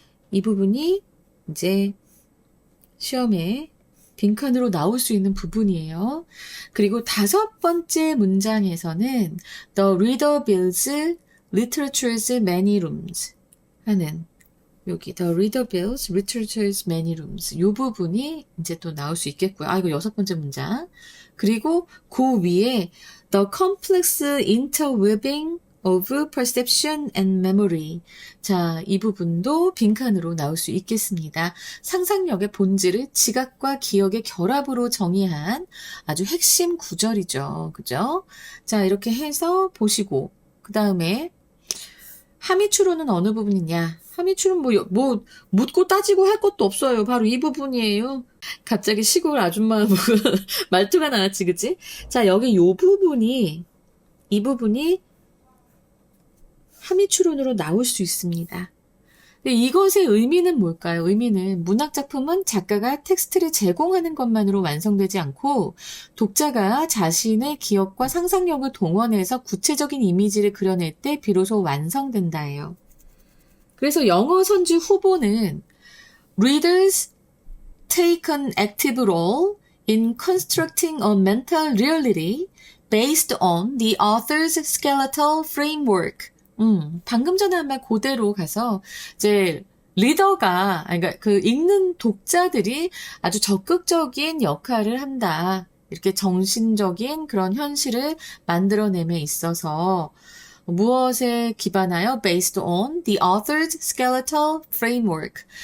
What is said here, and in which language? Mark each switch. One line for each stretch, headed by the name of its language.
Korean: 이 부분이 이제 시험에 빈칸으로 나올 수 있는 부분이에요. 그리고 다섯 번째 문장에서는
English: The reader builds literature's many rooms
Korean: 하는 여기 The reader builds literature's many rooms 이 부분이 이제 또 나올 수 있겠고요. 이거 여섯 번째 문장. 그리고 그 위에
English: The complex interweaving of perception and memory.
Korean: 자, 이 부분도 빈칸으로 나올 수 있겠습니다. 상상력의 본질을 지각과 기억의 결합으로 정의한 아주 핵심 구절이죠. 그죠? 자, 이렇게 해서 보시고, 그 다음에 함의추론은 어느 부분이냐? 함의추론 뭐 묻고 따지고 할 것도 없어요. 바로 이 부분이에요. 갑자기 시골 아줌마 말투가 나왔지, 그치? 자, 여기 이 부분이 함의추론으로 나올 수 있습니다. 근데 이것의 의미는 뭘까요? 의미는 문학작품은 작가가 텍스트를 제공하는 것만으로 완성되지 않고 독자가 자신의 기억과 상상력을 동원해서 구체적인 이미지를 그려낼 때 비로소 완성된다예요. 그래서 영어 선지 후보는
English: Readers take an active role in constructing a mental reality based on the author's skeletal framework.
Korean: 방금 전에 한 말 그대로 가서 이제 리더가 그러니까 그 읽는 독자들이 아주 적극적인 역할을 한다. 이렇게 정신적인 그런 현실을 만들어냄에 있어서 무엇에 기반하여
English: based on the author's skeletal framework.